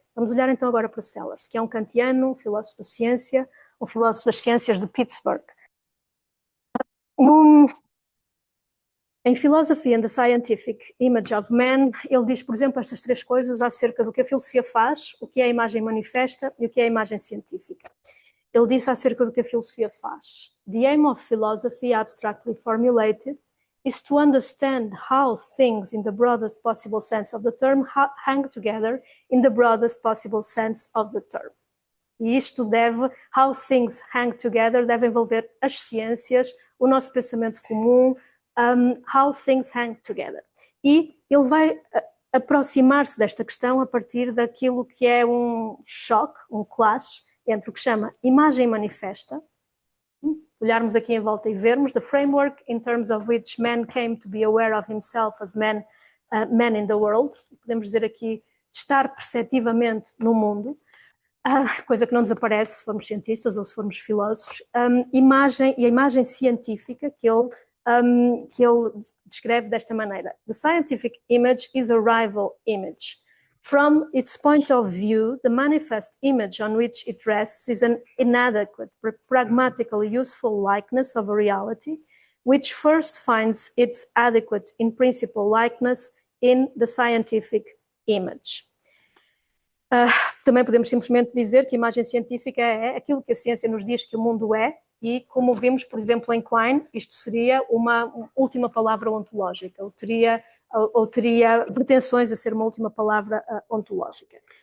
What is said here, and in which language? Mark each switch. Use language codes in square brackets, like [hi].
[pt] Vamos olhar então agora para Sellars, que é um kantiano, um filósofo da ciência, um filósofo das ciências de Pittsburgh. Em Philosophy and the Scientific Image of Man, ele diz, por exemplo, estas três coisas acerca do que a filosofia faz, o que é a imagem manifesta e o que é a imagem científica. Ele disse acerca do que a filosofia faz. [en] The aim of philosophy, abstractly formulated, is to understand how things in the broadest possible sense of the term hang together in the broadest possible sense of the term. [pt] E isto [en] how things hang together, [pt] deve envolver as ciências, o nosso pensamento comum, how things hang together. E ele vai aproximar-se desta questão a partir daquilo que é um choque, um clash, entre o que chama imagem manifesta, olharmos aqui em volta e vermos, [en] the framework in terms of which man came to be aware of himself as man in the world, [pt] podemos dizer aqui, estar perceptivamente no mundo, coisa que não desaparece se formos cientistas ou se formos filósofos, imagem, e a imagem científica que ele descreve desta maneira. [en] The scientific image is a rival image. From its point of view, the manifest image on which it rests is an inadequate, pragmatically useful likeness of a reality, which first finds its adequate in principle likeness in the scientific image. [pt] Também podemos simplesmente dizer que a imagem científica é aquilo que a ciência nos diz que o mundo é, e como vimos, por exemplo, em Quine, isto seria uma última palavra ontológica, ou teria pretensões a ser uma última palavra ontológica.